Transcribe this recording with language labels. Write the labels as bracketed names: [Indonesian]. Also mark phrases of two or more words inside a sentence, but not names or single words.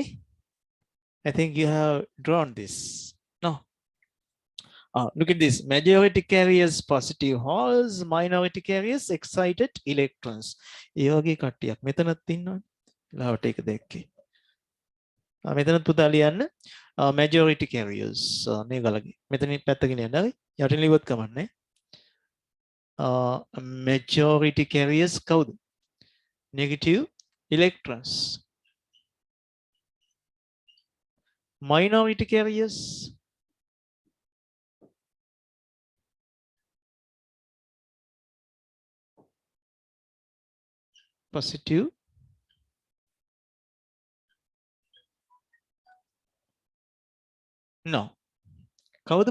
[English] I think you have drawn this. No. Look at this. Majority carriers positive holes, minority carriers excited electrons. [Sinhala] ඒ වගේ කට්ටියක් මෙතනත් ඉන්නවනේ. ලාවට ඒක දැක්කේ. මෙතනත් පුතා ලියන්න [English] majority carriers [Sinhala] මේ ගලගේ. මෙතනින් පැත්තකින් යන්න හරි. යටින් ලිව්වත් කමන්නේ. [English] Majority carriers කවුද? Negative electrons. Minority carriers positive no කවුද